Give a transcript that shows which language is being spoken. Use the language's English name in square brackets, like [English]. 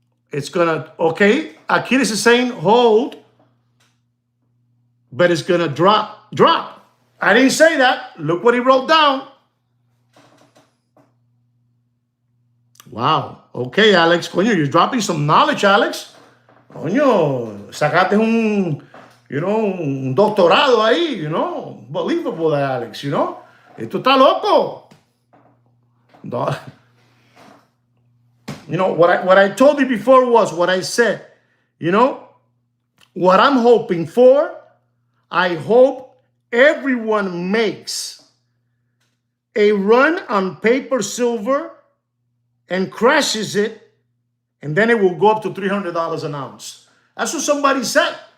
[English] It's gonna, okay, Achilles is saying hold, but it's gonna drop. I didn't say that. Look what he wrote down. Wow. Okay, Alex. Coño, you're dropping some knowledge, Alex. [Spanish] Coño, sacaste un doctorado ahí, Believable, Alex, Esto está loco. [English] No. What I told you before was what I said. What I'm hoping for, I hope everyone makes a run on paper silver and crashes it, and then it will go up to $300 an ounce. That's what somebody said.